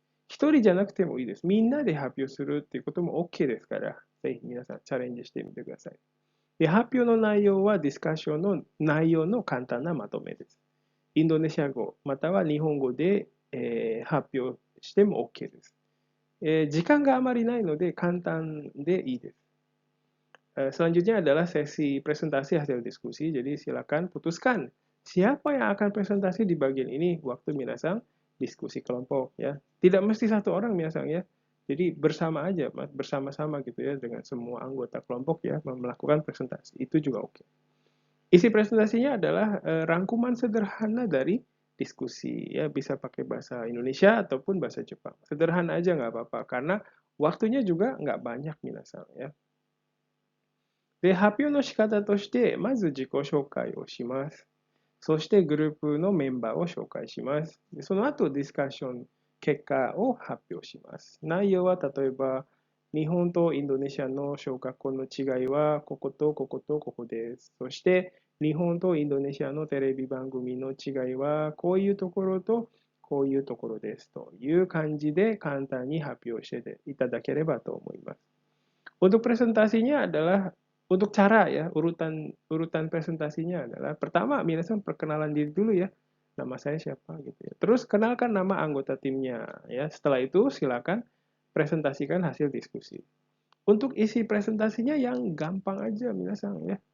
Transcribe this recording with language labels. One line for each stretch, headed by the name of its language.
Japanese: 一人じゃなくてもいいです。みんなで発表するっていうことも OK ですから、ぜひ皆さんチャレンジしてみてください。で、発表の内容はディスカッションの内容の簡単なまとめです。インドネシア語または日本語で、発表しても OK です。時間があまりないので簡単でいいです。
Indonesian: Selanjutnya adalah sesi presentasi hasil diskusi. Jadi silakan putuskan siapa yang akan presentasi di bagian ini waktu minasang diskusi kelompok ya. Tidak mesti satu orang minasang ya. Jadi bersama aja, bersama-sama gitu ya dengan semua anggota kelompok ya melakukan presentasi. Itu juga oke. Isi presentasinya adalah rangkuman sederhana dari diskusi ya, bisa pakai bahasa Indonesia ataupun bahasa Jepang. Sederhana aja nggak apa-apa karena waktunya juga nggak banyak minasang ya.
Japanese: で、発表の仕方として、まず自己紹介をします。そしてグループのメンバーを紹介します。でその後、ディスカッション結果を発表します。内容は例えば、日本とインドネシアの小学校の違いはこことこことここです。そして、日本とインドネシアのテレビ番組の違いはこういうところとこういうところですという感じで簡単に発表していただければと思います。
Indonesian: Untuk presentasinya adalah untuk cara ya, urutan urutan presentasinya adalah pertama minasan perkenalan diri dulu ya. Nama saya siapa gitu ya. Terus kenalkan nama anggota timnya ya. Setelah itu silakan presentasikan hasil diskusi. Untuk isi presentasinya yang gampang aja minasan ya.